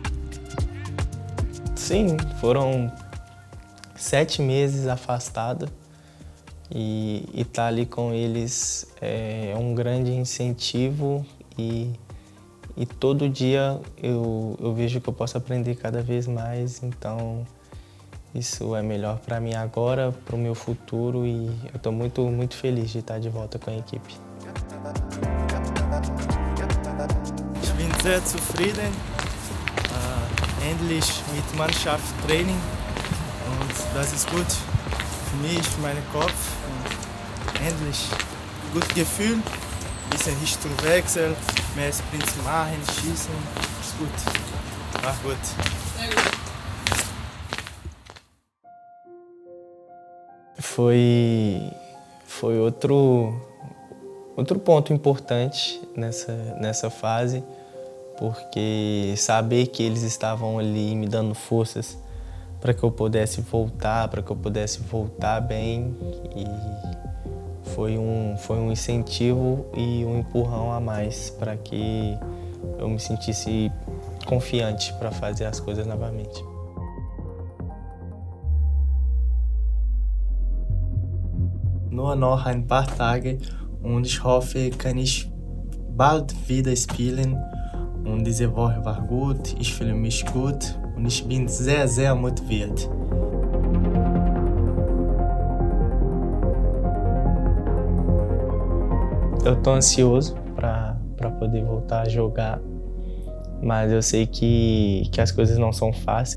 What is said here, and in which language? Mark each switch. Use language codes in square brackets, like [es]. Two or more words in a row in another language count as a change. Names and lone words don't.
[pt] Sim, foram 7 meses afastado e estar ali com eles é um grande incentivo e todo dia eu vejo que eu posso aprender cada vez mais, então isso é melhor para mim agora, para o meu futuro e eu estou muito, muito feliz de estar de volta com a equipe. [de] Ich bin sehr zufrieden. Endlich mit Mannschaft Training und das ist gut für mich, für meinen Kopf. Und endlich gutes Gefühl, ein bisschen Richtungswechsel, mehr Sprints machen, schießen, ist gut, war gut. Sehr gut. [pt] Foi outro ponto importante nessa fase, porque saber que eles estavam ali me dando forças para que eu pudesse voltar bem e foi um incentivo e um empurrão a mais para que eu me sentisse confiante para fazer as coisas novamente. [de] Nur noch ein paar Tage und ich hoffe, kann ich bald wieder spielen. Und diese Woche war gut, ich fühle mich gut und ich bin sehr, sehr motiviert. [pt] Eu tô ansioso para poder voltar a jogar, mas eu sei que as coisas não são fáceis.